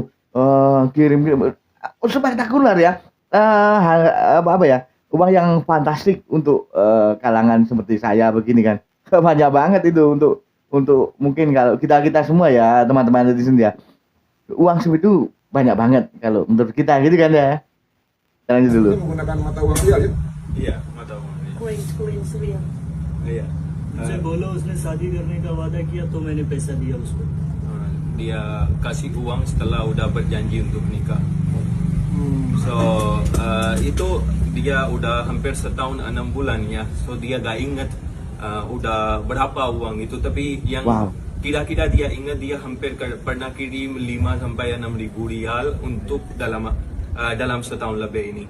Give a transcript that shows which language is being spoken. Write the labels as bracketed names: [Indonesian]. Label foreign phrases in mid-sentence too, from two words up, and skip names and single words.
[Indonesian] Kirim spektakuler ya, apa ya, uang yang fantastik untuk kalangan seperti saya begini kan. Banyak banget itu untuk mungkin kalau kita semua ya teman-teman netizen ya, uang segitu banyak banget kalau menurut kita gitu kan ya. Kita lanjut dulu. Menggunakan mata uang real ya? Iya, mata uang real. [English] Coins real. [Indonesian] Iya. [Hindi] मुझसे बोलो उसने शादी करने का वादा किया तो मैंने पैसा दिया उसको. [Indonesian] Dia kasih uang setelah udah berjanji untuk nikah. So itu dia udah hampir setahun 6 bulan ya. So dia gak ingat udah berapa uang itu, tapi yang kira-kira dia ingat dia hampir pernah kirim 5 sampai 6 ribu rial untuk dalam setahun lebih ini.